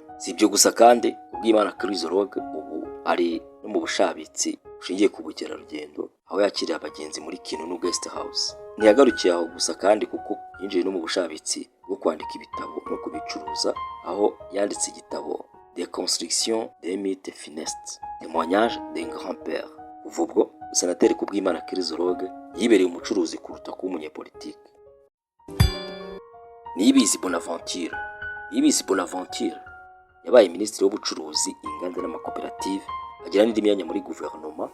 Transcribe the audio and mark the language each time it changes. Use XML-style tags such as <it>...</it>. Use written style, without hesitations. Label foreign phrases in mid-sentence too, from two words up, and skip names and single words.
<rw>Si ibyo gusa kandi Kubwimana Chrysologue ubu ari no mu bushabitsi bushingiye ku bukerarugendo, aho yakiriye abagenzi muri Kinunu Guest House. Ntiyagarukiye aho gusa kandi kuko yinjiye no mu bushabitsi bwo kwandika ibitabo no kubicuruza, aho yanditse igitabo Déconstruction des mythes funestes, témoignage d'un grand-père. Kuva ubwo Senateri Kubwimana Chrysologue yibereye umucuruzi kuruta kuba umunyepolitike. Niyibizi Bonaventure yabaye minisitiri w'ubucuruzi, inganda n'amakoperative, agira n'indi myanya muri guverinoma.</rw>